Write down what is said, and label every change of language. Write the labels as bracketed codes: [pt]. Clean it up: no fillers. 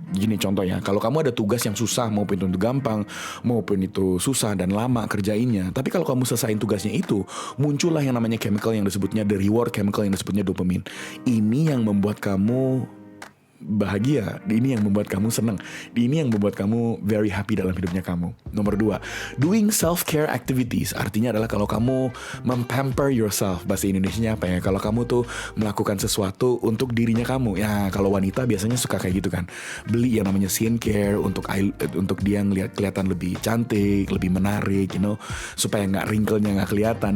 [id] Gini contohnya, kalau kamu ada tugas yang susah, maupun itu gampang, maupun itu susah dan lama kerjainnya, tapi kalau kamu selesain tugasnya itu, muncullah yang namanya chemical yang disebutnya the reward chemical yang disebutnya dopamin. Ini yang membuat kamu bahagia, ini yang membuat kamu senang, ini yang membuat kamu [en] very happy [id] dalam hidupnya kamu. [en] Nomor 2, doing self-care activities. [id] Artinya adalah kalau kamu mempamper yourself. Bahasa Indonesianya apa ya? Kalau kamu tuh melakukan sesuatu untuk dirinya kamu. Ya, kalau wanita biasanya suka kayak gitu kan. Beli yang namanya skincare untuk dia kelihatan lebih cantik, lebih menarik, supaya nggak wrinkle-nya nggak kelihatan.